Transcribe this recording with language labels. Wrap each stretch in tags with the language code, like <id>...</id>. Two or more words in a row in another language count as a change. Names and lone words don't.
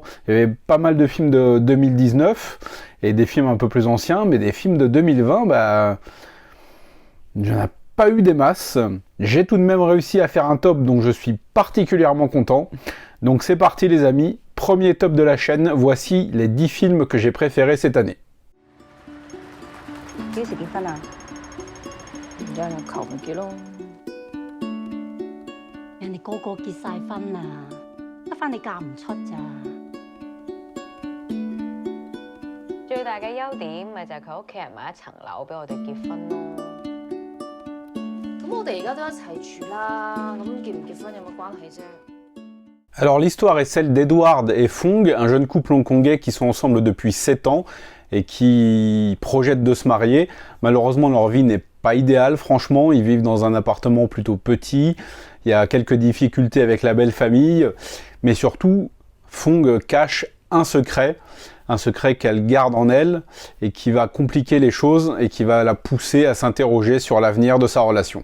<fr>Il y avait pas mal de films de 2019 et des films un peu plus anciens, mais des films de 2020, il n'y en a pas eu des masses. J'ai tout de même réussi à faire un top dont je suis particulièrement content. Donc c'est parti les amis, premier top de la chaîne, voici les 10 films que j'ai préférés cette année.</fr> <yue>幾時結婚啊？而家我求唔結咯。人哋個個結晒婚啦，得返你嫁唔出咋？最大嘅優點咪就係佢屋企人買一層樓俾我哋結婚咯。咁我哋而家都一齊住啦，咁結唔結婚有乜關係啫？</yue> <fr>Alors l'histoire est celle d'Edward et Fong, un jeune couple hongkongais qui sont ensemble depuis 7 ans et qui projettent de se marier. Malheureusement leur vie n'est pas idéale, franchement, ils vivent dans un appartement plutôt petit, il y a quelques difficultés avec la belle famille, mais surtout Fong cache un secret qu'elle garde en elle et qui va compliquer les choses et qui va la pousser à s'interroger sur l'avenir de sa relation.</fr>